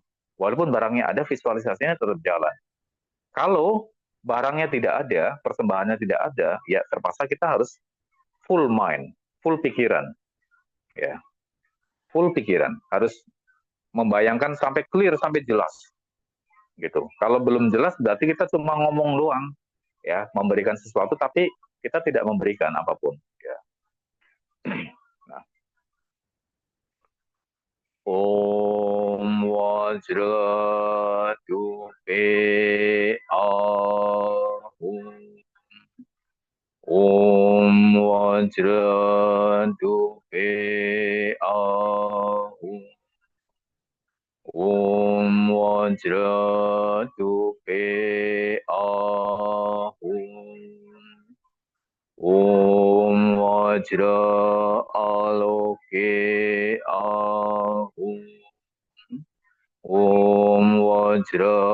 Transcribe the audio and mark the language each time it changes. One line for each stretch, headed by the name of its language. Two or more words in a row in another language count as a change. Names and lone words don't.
Indonesian: Walaupun barangnya ada, visualisasinya tetap jalan. Kalau barangnya tidak ada, persembahannya tidak ada, ya terpaksa kita harus
English: full mind,
Indonesian: full pikiran, ya, full pikiran, harus membayangkan sampai clear, sampai jelas, gitu. Kalau belum jelas, berarti kita cuma ngomong doang, ya, memberikan sesuatu, tapi kita tidak memberikan apapun, ya. Nah,
Sanskrit: Om Wajra Dupe Ahum Om Vajra Dupe Ahum Om Vajra Dupe Ahum Om Vajra Aloke Ahum Om Vajra